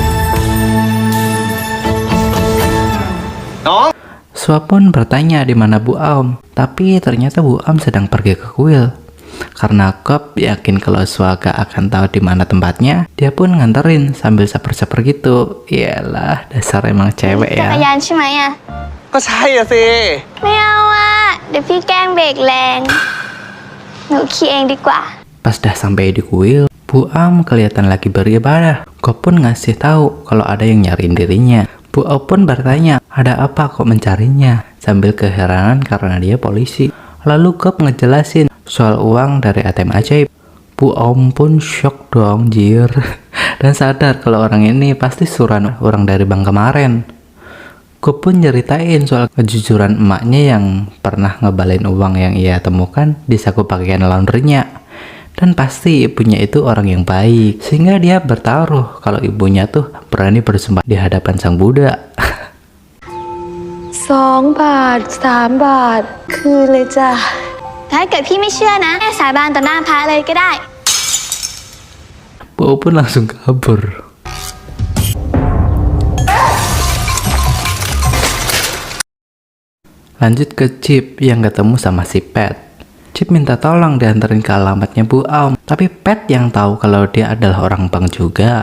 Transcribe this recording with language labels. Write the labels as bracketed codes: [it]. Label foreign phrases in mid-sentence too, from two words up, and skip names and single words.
[id] Swa pun bertanya di mana Bu Aum, tapi ternyata Bu Aum sedang pergi ke kuil. Karena Gop yakin kalau Swa gak akan tahu di mana tempatnya, dia pun nganterin sambil saper-saper gitu. Iyalah, dasar emang cewek [th] จักร [id] ya. [th] ยานใช่ไหมอ่ะ ก็ใช่อะสิ ไม่เอาอ่ะ เดี๋ยวพี่แกล้งเบรกแรง หนูขี่เองดีกว่า [id] Pas dah sampai di kuil, Bu Aum kelihatan lagi beribadah. Gop pun ngasih tahu kalau ada yang nyariin dirinya. Bu Aum pun bertanya, ada apa kok mencarinya? Sambil keheranan karena dia polisi. Lalu Gop ngejelasin soal uang dari ATM ajaib. Bu Aum pun shock dong, jir. Dan sadar kalau orang ini pasti suruhan orang dari bank kemarin. Gop pun nyeritain soal kejujuran emaknya yang pernah ngebalain uang yang ia temukan di saku pakaian laundrynya. Dan pasti ibunya itu orang yang baik, sehingga dia bertaruh kalau ibunya tuh berani bersumpah di hadapan sang Buddha. [th] 2 บาท 3 บาท คืนเลยจ้ะ ถ้าเกิดพี่ไม่เชื่อนะแม่สาบานต่อหน้าพระเลยก็ได้ [id] Bu pun langsung kabur. Lanjut ke Cip yang ketemu sama si Pet. Cip minta tolong dianterin ke alamatnya Bu Aum, tapi Pet yang tahu kalau dia adalah orang bank juga.